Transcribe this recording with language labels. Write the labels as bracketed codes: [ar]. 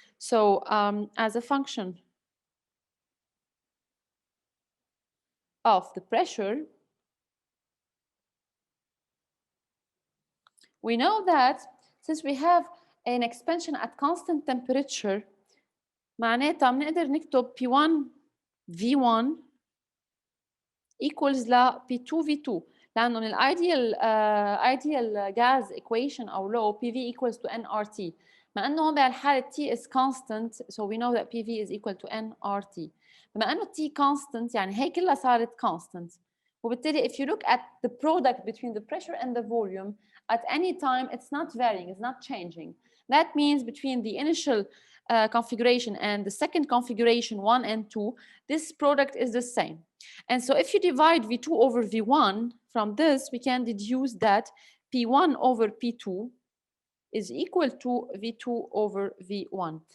[en] So as a function of the pressure, we know that since we have an expansion at constant temperature, [ar] معناتها بنقدر نكتب [en] P1 V1 equals ل P2 V2 [ar] لأنه من [en] ideal gas equation أو law PV equals to nRT. [ar] بما أنه هون بهالحالة [en] T is constant, so we know that PV is equal to nRT. [ar] بما أنه T constant يعني هي كلها صارت constant. [en] وبالتالي if you look at the product between the pressure and the volume at any time it's not varying, it's not changing. That means between the initial configuration and the second configuration 1 and 2, this product is the same. And so if you divide V2 over V1 from this, we can deduce that P1 over P2 is equal to V2 over V1.